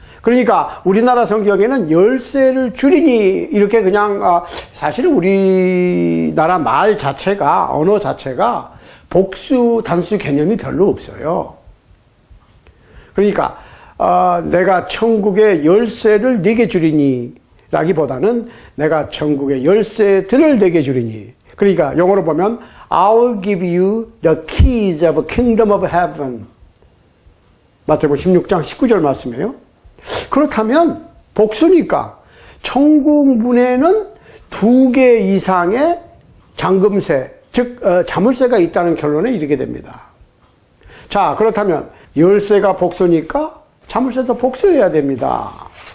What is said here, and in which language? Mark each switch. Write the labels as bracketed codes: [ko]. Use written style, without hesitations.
[ko] 그러니까 우리나라 성경에는 열쇠를 줄이니 이렇게 그냥 사실은 우리나라 말 자체가 언어 자체가 복수 단수 개념이 별로 없어요. 그러니까 내가 천국의 열쇠를 네게 주리니 라기보다는 내가 천국의 열쇠들을 네게 주리니. 그러니까 영어로 보면 [en] I'll give you the keys of the kingdom of heaven. [ko] 마태복음 16장 19절 말씀이에요. 그렇다면 복수니까 천국 문에는 2개 이상의 잠금세, 즉 자물쇠가 있다는 결론에 이르게 됩니다. 자, 그렇다면 열쇠가 복수니까 자물쇠도 복수해야 됩니다.